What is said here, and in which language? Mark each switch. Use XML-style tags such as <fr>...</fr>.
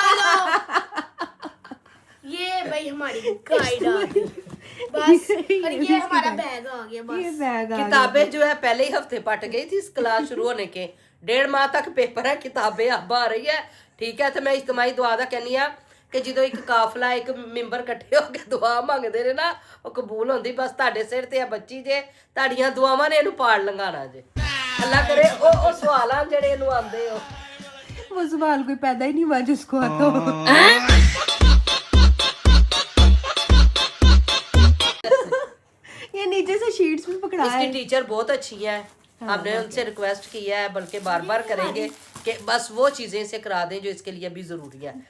<hi>ये भाई हमारी गाइड आ गई बस। और ये हमारा बैग आ गया बस। ये बैग किताबें जो है पहले ही हफ्ते पट गई थी, इस क्लास शुरू होने के 1.5 माह तक पेपर है, किताबें अब आ रही है।</hi> <pa>ठीक है, तो मैं इज्तिमाई दुआ दा कहनी आ कि ਜਦੋਂ ਇੱਕ ਕਾਫਲਾ ਇੱਕ ਮੈਂਬਰ ਇਕੱਠੇ ਹੋ ਕੇ ਦੁਆ ਮੰਗਦੇ ਨੇ ਨਾ, ਉਹ ਕਬੂਲ ਹੁੰਦੀ। ਬਸ ਤੁਹਾਡੇ ਸਿਰ ਤੇ ਆ ਬੱਚੀ ਜੇ, ਤੁਹਾਡੀਆਂ ਦੁਆਵਾਂ ਨੇ ਇਹਨੂੰ ਪਾੜ ਲੰਘਾਣਾ ਜੇ। ਅੱਲਾ ਕਰੇ ਉਹ ਸਵਾਲਾਂ ਜਿਹੜੇ ਇਹਨੂੰ ਆਉਂਦੇ ਹੋ,</pa> <hi>वो सवाल कोई पैदा ही नहीं हुआ जिसको आता हो। पकड़ा इसकी है। टीचर बहुत अच्छी है, हमने उनसे रिक्वेस्ट किया है, बल्कि बार बार करेंगे कि बस वो चीजें इसे करा दें जो इसके लिए भी जरूरी है।</hi>